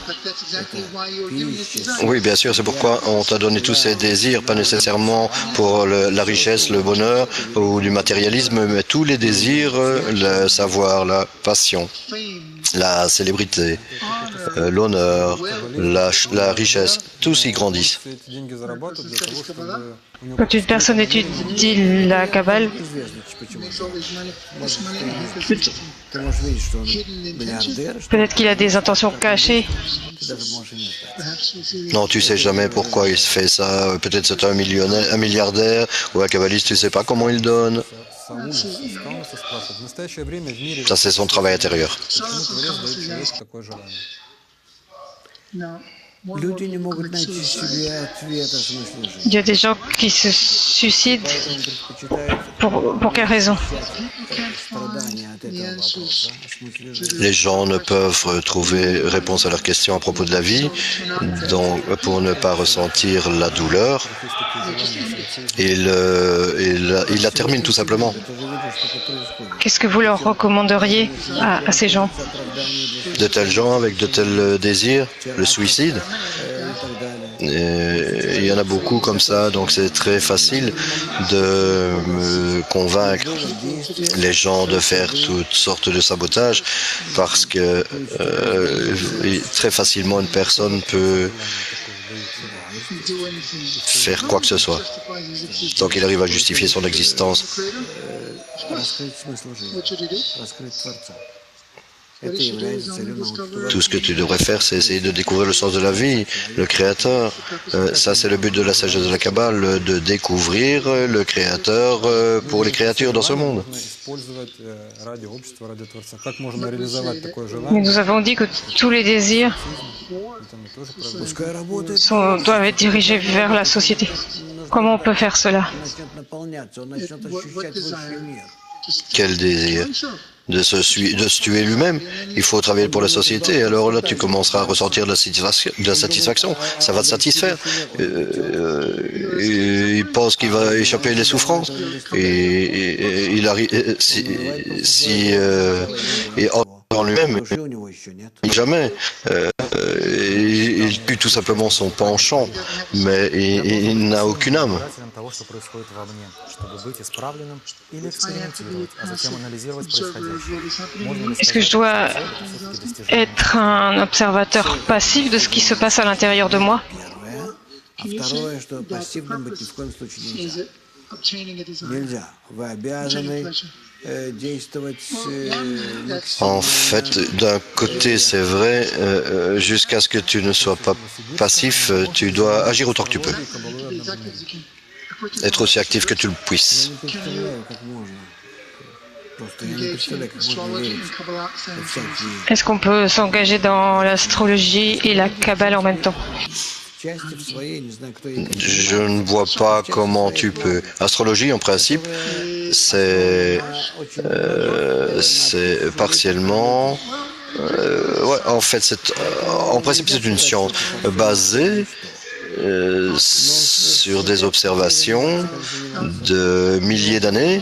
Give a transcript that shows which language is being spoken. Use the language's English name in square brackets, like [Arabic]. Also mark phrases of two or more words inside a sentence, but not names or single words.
[French] Oui, bien sûr, c'est pourquoi on t'a donné tous ces désirs, pas nécessairement pour la richesse, le bonheur ou du matérialisme, mais tous les désirs, le savoir, la passion, la célébrité, l'honneur, la richesse, tous y grandissent. Quand une personne étudie la Kabbale, [Russian] Ты можешь видеть, что он миллиардер, что [French] peut-être qu'il a des intentions cachées. [Russian] ты даже можешь и не знать. [French] Non, tu sais jamais pourquoi il se fait ça. Peut-être c'est un millionnaire, un milliardaire ou un kabbaliste, tu sais pas comment il donne. [Russian] Сауль Искаунаса спрашивает, в настоящее время в мире [French] Ça, c'est son travail intérieur. [Russian] почему Творец дает человеку такое желание? Люди не могут найти себе ответ о смысле жизни. [French] Il y a des gens qui se suicident. Pour quelle raison? [Russian] Страдания от этого вопроса о смысле жизни. [French] Les gens ne peuvent trouver réponse à leurs questions à propos de la vie, donc pour ne pas ressentir la douleur, il la termine tout simplement. [Russian] Ты же видишь, что происходит. [French] Qu'est-ce que vous leur recommanderiez à ces gens? De tels gens avec de tels désirs, le suicide. [Russian] И так далее. [French] Et il y en a beaucoup comme ça, donc c'est très facile de convaincre les gens de faire toutes sortes de sabotages parce que très facilement une personne peut faire quoi que ce soit tant qu'il arrive à justifier son existence. [Russian] Раскрыть смысл жизни. Раскрыть Творца. Это является целью научного. [French] Tout ce que tu devrais faire, c'est essayer de découvrir le sens de la vie, le Créateur. Ça, c'est le but de la sagesse de la Kabbale, de découvrir le Créateur pour les créatures dans ce monde. [Russian] Можно использовать ради общества, ради Творца. Как можно реализовать такое [French] Mais [Russian] желание? [French] nous avons dit que tous les désirs [Russian] Это мы тоже пробуем. Пускай работает, [French] doivent être dirigés vers la société. Comment on peut faire cela? [Russian] он начнет наполняться, он начнет ощущать высший мир. [French] Quel désir de se tuer lui-même. Il faut travailler pour la société. Alors là, tu commenceras à ressentir de la satisfaction. Ça va te satisfaire. Il pense qu'il va échapper des souffrances. Et il arrive et en lui-même, [Russian] Души у него еще нет. [French] jamais. Il tue tout simplement son penchant, mais il n'a aucune âme. [Russian] Избирателем того, что происходит вовне, чтобы быть исправленным или экспериментировать, а затем анализировать происходящее. Можно ли [French] Est-ce que je [Russian] сказать, [French] dois [Russian] что цель — это всё-таки достижение? [French] être un observateur passif de ce qui se passe à l'intérieur de moi? [Russian] Первое. А второе, что пассивным быть ни в коем случае нельзя. Нельзя. Вы обязаны действовать [French] En fait, d'un côté, c'est vrai, jusqu'à ce que tu ne sois pas passif, tu dois agir autant que tu peux. Être aussi actif que tu le puisses. [Russian] не представляю, как можно. Просто я не представляю, как можно верить во всякие [French] Est-ce qu'on peut s'engager dans l'astrologie et la Kabbale en même temps? [Russian] части в своей, не знаю, кто ей [French] Je ne vois pas comment tu peux. Astrologie, en principe, c'est partiellement. Ouais, en fait, en principe, c'est une science basée sur des observations de milliers d'années.